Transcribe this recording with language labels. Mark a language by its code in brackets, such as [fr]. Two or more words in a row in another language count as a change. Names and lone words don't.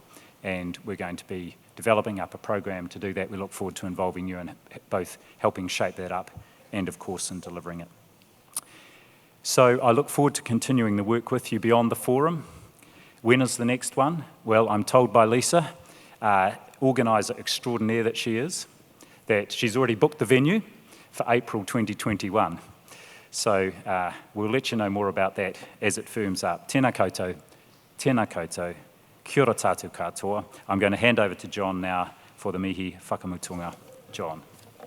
[en] And we're going to be developing up a program to do that. We look forward to involving you in both helping shape that up and, of course, in delivering it. So I look forward to continuing the work with you beyond the forum. When is the next one? Well, I'm told by Lisa, organiser extraordinaire that she is, that she's already booked the venue for April 2021. So we'll let you know more about that as it firms up. [mi] Tēnā koutou, tēnā koutou, kia ora tātou katoa. [en] I'm going to hand over to John now for the [mi] mihi whakamutunga. [en] John.